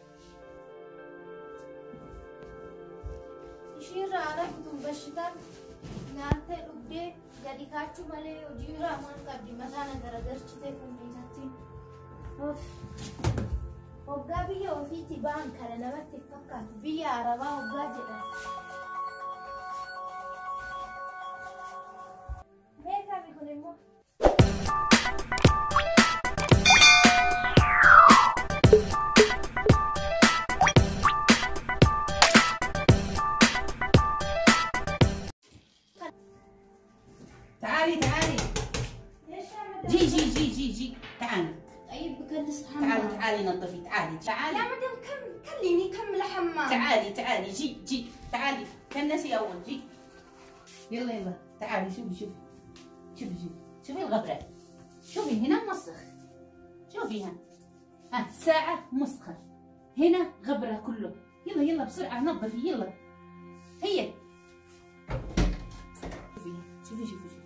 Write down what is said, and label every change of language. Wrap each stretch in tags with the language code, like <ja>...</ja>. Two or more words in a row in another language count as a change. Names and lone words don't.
<om>Ishiirraa ala kutuun bashitaan nyaattee dhugdee gadi kaachuu malee hojii biraa waan qabdi mataa na garagarchitee fundiisatti. Hoggaa biyya ofiitti ba'an kana namatti fakkaatu biyya arabaa hoggaa jedhan. Meeqami kun immoo?</om> <ar>تعالي تعالي. جي جي جي جي جي تعالي. طيب بكنس حمام. تعالي تعالي نظفي تعالي تعالي. يا مدام كلمي كمل حمام. تعالي تعالي جي جي تعالي كنسي اول جي. يلا يلا تعالي شوفي شوفي شوفي شوفي شوفي الغبرة. شوفي هنا مسخ. شوفي ها الساعة مسخة. هنا غبرة كله. يلا يلا بسرعة نظفي يلا. هي. شوفي شوفي شوفي.</ar>